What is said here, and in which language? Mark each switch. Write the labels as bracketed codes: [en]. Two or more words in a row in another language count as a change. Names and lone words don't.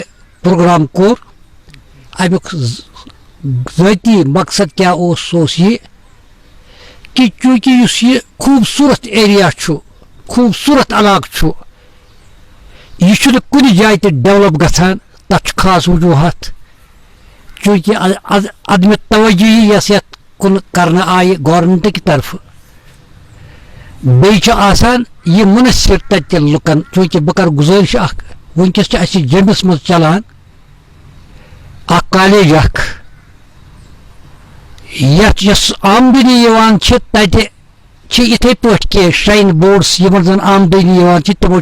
[ks] پروگرام کوٚر امیُک ذٲتی مقصد کیاہ اوس سُہ اوس یہِ کہ چوٗنٛکہِ یُس یہِ خوٗبصوٗرت ایریا چھُ خوٗبصوٗرت علاقہٕ چھُ یہِ چھُنہٕ کُنہِ جایہِ تہِ ڈیولپ گژھان تتھ خاص وجوہات چونکہ عدم توجہی یس یتھ کن کرنا آئی [ur] گورنمنٹ کی طرف [ks] بیٚیہِ چھُ آسان یہ منحصر تتہِ لُکن چونکہ بہٕ کرٕ گزٲرش اکھ ونکس چھِ اسہِ جیٚمِس منٛز چلان اکھ کالیج اکھ یتھ یۄس آمدنی یِوان چھِ تتہِ چھِ یِتھے پٲٹھۍ کینٛہہ شراین بورڈس یِمن زن آمدنی یِوان چھِ تِمو